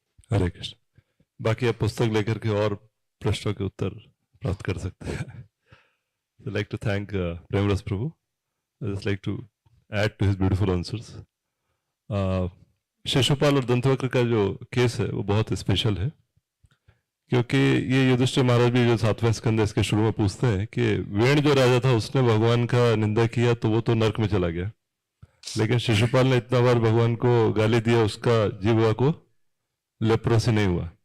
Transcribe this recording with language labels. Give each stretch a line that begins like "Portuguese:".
Hindi: हरे कृष्ण। बाकी आप पुस्तक लेकर के और प्रश्नों के उत्तर प्राप्त कर सकते हैं।
English: I'd like to thank Premras Prabhu. I'd just like to add to his beautiful answers.
Hindi: Shishupal और दंतवक्र का जो केस है वो बहुत स्पेशल है, क्योंकि ये युधिष्ठिर महाराज भी जो 7वें स्कंद इसके शुरू में पूछते हैं कि वेण जो राजा था उसने भगवान का निंदा किया तो वो तो नर्क में चला गया, लेकिन शिशुपाल ने इतना बार भगवान को गाली दिया उसका जीवा को लेप्रोसी नहीं हुआ।